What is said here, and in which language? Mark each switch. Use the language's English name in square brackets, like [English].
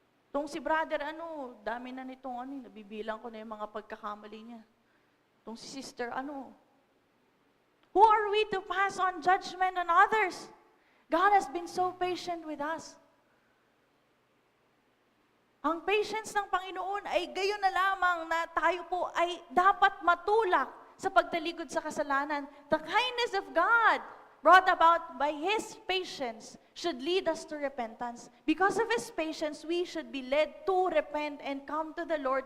[Filipino] Itong si brother, dami na nitong nabibilang ko na yung mga pagkakamali niya. Itong si sister, [English] Who are we to pass on judgment on others? God has been so patient with us. [Filipino] Ang patience ng Panginoon ay gayon na lamang na tayo po ay dapat matulak sa pagtalikod sa kasalanan. [English] The kindness of God brought about by His patience should lead us to repentance. Because of His patience, we should be led to repent and come to the Lord.